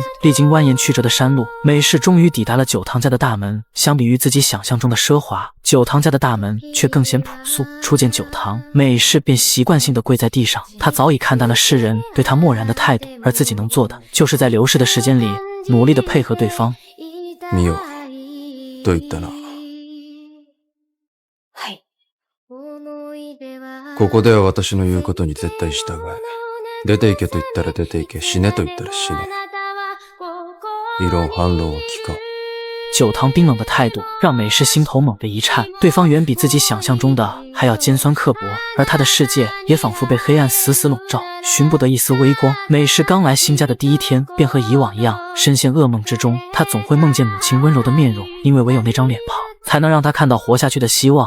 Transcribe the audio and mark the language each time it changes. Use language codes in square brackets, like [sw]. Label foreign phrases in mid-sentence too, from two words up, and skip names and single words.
[zh] 历经蜿蜒曲折的山路，美式终于抵达了九堂家的大门。相比于自己想象中的奢华，九堂家的大门却更显朴素。初见九堂，美式便习惯性的跪在地上。他早已看淡了世人对他漠然的态度，而自己能做的，就是在流逝的时间里努力的配合对方。 [ja] ミオ、どう言ったな。はい。ここでは私の言うことに絶対従え。出て行けと言ったら出て行け、死ねと言ったら死ね。異論反論は聞かん。 [zh] 九堂冰冷的态度让美式心头猛地一颤，对方远比自己想象中的还要尖酸刻薄，而他的世界也仿佛被黑暗死死笼罩，寻不得一丝微光。美式刚来新家的第一天，便和以往一样深陷噩梦之中。他总会梦见母亲温柔的面容，因为唯有那张脸庞才能让他看到活下去的希望。